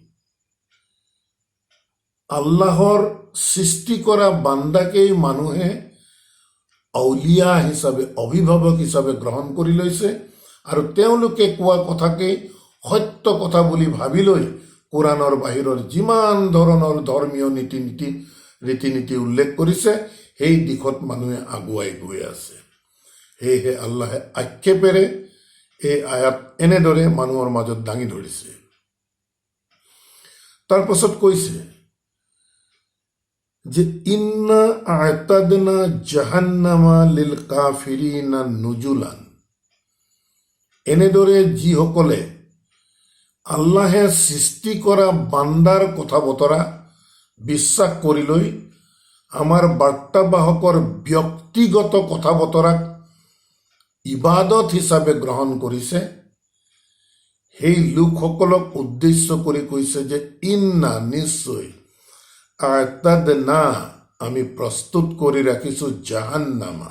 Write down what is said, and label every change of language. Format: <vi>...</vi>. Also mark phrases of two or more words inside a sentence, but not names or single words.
<as>আল্লাহৰ সৃষ্টি কৰা বান্দাকেই মানুহে আউলিয়া হিচাপে, অভিভাৱক হিচাপে গ্ৰহণ কৰি লৈছে আৰু তেওঁলোকে কোৱা কথাকেই সত্য কথা বুলি ভাবি লৈ কোৰাণৰ বাহিৰৰ যিমান ধৰণৰ ধৰ্মীয় ৰীতি নীতি উল্লেখ কৰিছে সেই দিশত মানুহে আগুৱাই গৈ আছে। সেয়েহে আল্লাহে আক্ষেপেৰে এই আয়াত এনেদৰে মানুহৰ মাজত দাঙি ধৰিছে। তাৰ পাছত কৈছে যে</as> <ar>إنا أعتدنا جهنم للكافرين نزلا.</ar> <as>এনেদৰে যিসকলে আল্লাহে সৃষ্টি কৰা বান্দাৰ কথা বতৰা বিশ্বাস কৰি লৈ আমাৰ বাৰ্তাবাহকৰ ব্যক্তিগত কথা বতৰাক ইবাদত হিচাপে গ্ৰহণ কৰিছে, সেই লোকসকলক উদ্দেশ্য কৰি কৈছে যে ইন্না, নিশ্চয়, আ'তাদনা, আমি প্ৰস্তুত কৰি ৰাখিছো জাহান্নামা।</as>